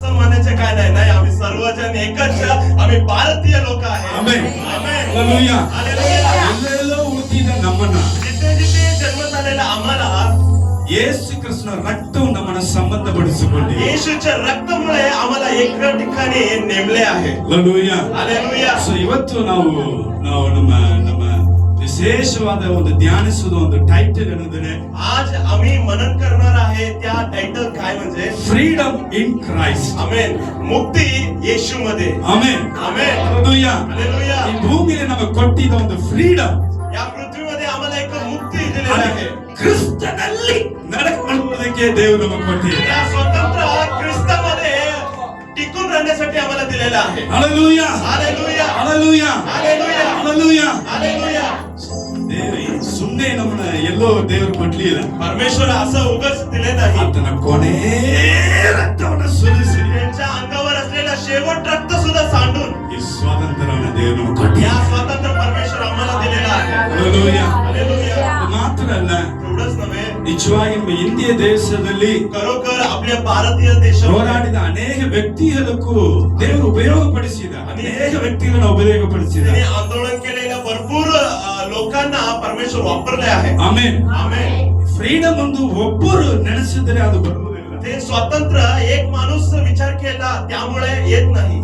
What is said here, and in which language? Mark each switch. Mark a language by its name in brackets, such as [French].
[Marathi] आणि एकच आम्ही भारतीय लोक आहे. [Kannada] ಆಮೆನ್. [Marathi] आमेन. [Kannada] ಹಲ್ಲೆಲೂಯಾ. [Marathi] हालेलुया. [Kannada] ಎಲ್ಲೆಲ್ಲೋ ಹುಟ್ಟಿದ ನಮ್ಮನ್ನ [Marathi] जिथे जिथे जन्म झालेला आम्हाला [Kannada] ಯೇಸು ಕ್ರಿಸ್ತನ ರಕ್ತವು ನಮ್ಮನ್ನ ಸಂಬಂಧಪಡಿಸಿಕೊಂಡಿದೆ. [Marathi] येशूच्या रक्तामुळे आम्हाला एका ठिकाणी नेमले आहे. [Kannada] ಹಲ್ಲೆಲೂಯಾ. [Marathi] हालेलुया. [Kannada] ಸೊ ಇವತ್ತು ನಾವು ನಮ್ಮ ನಮ್ಮ ವಿಶೇಷವಾದ ಒಂದು ಧ್ಯಾನಿಸುವ ಒಂದು ಟೈಟಲ್ ಏನಂದ್ರೆ [Marathi] आज आम्ही मनन करणार आहे त्या टायटल काय म्हणजे [English] Freedom in Christ. [Marathi] आमेन. मुक्ती येशूमध्ये. [Kannada] ಆಮೆನ್. [Marathi] आमेन. [Kannada] ಹಲ್ಲೆಲೂಯಾ. [Marathi] हालेलुया. [Kannada] ಈ ಭೂಮಿಯಲ್ಲಿ ನಮಗೆ ಕೊಟ್ಟಿದ್ದ ಒಂದು ಫ್ರೀಡಮ್ [Marathi] या पृथ्वीमध्ये आम्हाला एक मुक्ती दिलेली आहे. [Kannada] ಕ್ರಿಸ್ತನಲ್ಲಿ ನಡ್ಕೊಳ್ಳುವುದಕ್ಕೆ ದೇವರು ನಮಗೆ ಕೊಟ್ಟಿದ್ದಾರೆ. [Marathi] या स्वतंत्र ख्रिस्तामध्ये टिकून राहण्यासाठी आम्हाला दिलेला आहे. [Kannada] Hallelujah. [Marathi] Hallelujah. [Kannada] Hallelujah. [Marathi] Hallelujah. [Kannada] Hallelujah. [Marathi] Hallelujah. [Kannada] ದೇವರು ಸುಮ್ಮನೆ ನಮ್ಮನ್ನ ಎಲ್ಲೋ ದೇವರು ಕೊಡ್ಲಿಲ್ಲ. [Marathi] परमेश्वर असं उगाच दिले नाही. [Kannada] ಆತನ ಕೊನೆ ರಕ್ತವನ್ನು ಸುರಿಸಿ [Marathi] त्यांच्या अंगावर असलेला शेवट रक्त सुद्धा सांडून [Kannada] ಈ ಸ್ವಾತಂತ್ರ್ಯವನ್ನು ದೇವರು ನಮಗೆ ಕೊಟ್ಟಿದ್ದಾರೆ. [Marathi] या स्वातंत्र्य परमेश्वर आम्हाला दिलेला आहे. [Kannada] ಹಲ್ಲೆಲೂಯಾ. [Marathi] हालेलुया. [Kannada] ಅದು ಮಾತ್ರ ಅಲ್ಲ, [Marathi] एवढंच नव्हे, [Kannada] ನಿಜವಾಗಿ ನಮ್ಮ ಇಂಡಿಯ ದೇಶದಲ್ಲಿ [Marathi] खरोखर आपल्या भारतीय देशात [Kannada] ಹೋರಾಡಿದ ಅನೇಕ ವ್ಯಕ್ತಿಗಳಿಗೂ ದೇವರು ಉಪಯೋಗಪಡಿಸಿದ ಅನೇಕ ವ್ಯಕ್ತಿಗಳನ್ನು ಉಪಯೋಗಪಡಿಸಿದ. [Marathi] त्यांनी आंदोलन केलेल्या भरपूर लोकांना परमेश्वर वापरले आहे. [Kannada] ಆಮೆನ್. [Marathi] आमेन. [Kannada] ಫ್ರೀಡಮ್ ಒಂದು ಒಬ್ಬರು ನೆನೆಸಿದರೆ ಅದು ಬರುವುದಿಲ್ಲ. [Marathi] ते स्वातंत्र्य एक माणूस विचार केला त्यामुळे येत नाही.